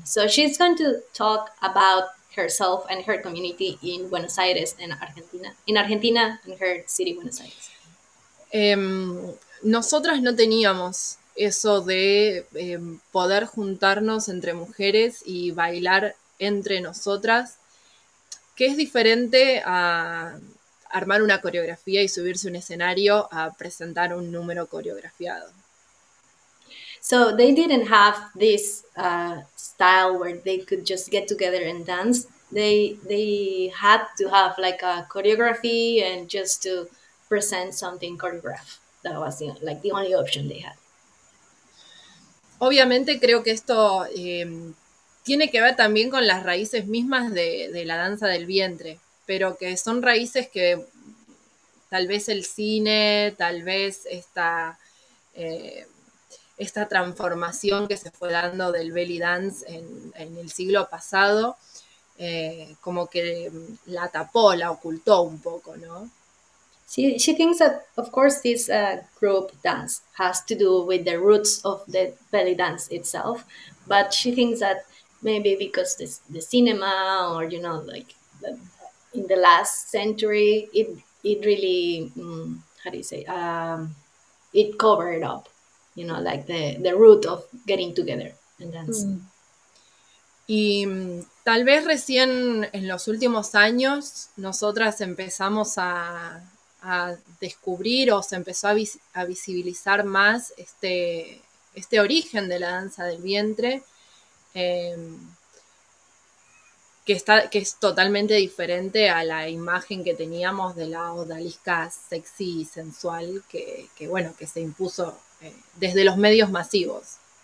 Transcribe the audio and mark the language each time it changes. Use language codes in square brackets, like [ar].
[en] So she's going to talk about herself and her community in Buenos Aires and Argentina. In Argentina, in her city, Buenos Aires. [es] Nosotras no teníamos eso de poder juntarnos entre mujeres y bailar entre nosotras, que es diferente a armar una coreografía y subirse a un escenario a presentar un número coreografiado. [en] So they didn't have this style where they could just get together and dance. They had to have like a choreography and just to present something choreographed. That was the only option they had. [es] Obviamente creo que esto tiene que ver también con las raíces mismas de la danza del vientre, pero que son raíces que tal vez el cine, tal vez esta transformación que se fue dando del belly dance en el siglo pasado, como que la tapó, la ocultó un poco, ¿no? [en] She thinks that, of course, this group dance has to do with the roots of the belly dance itself, but she thinks that maybe because the cinema or, like in the last century, it really, how do you say, it covered up, like the root of getting together and dance. [es] Y tal vez recién en los últimos años nosotras empezamos a descubrir o se empezó a visibilizar más este origen de la danza del vientre, que es totalmente diferente a la imagen que teníamos de la odalisca sexy y sensual que se impuso desde los medios masivos.